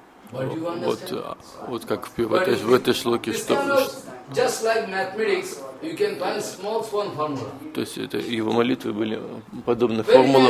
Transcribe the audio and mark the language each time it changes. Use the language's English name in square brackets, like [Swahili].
[Russian] Вот, вот как в этой шлоке, что. [English] Just like mathematics, you can find small formula. [Russian] То есть это его молитвы были подобны формулам.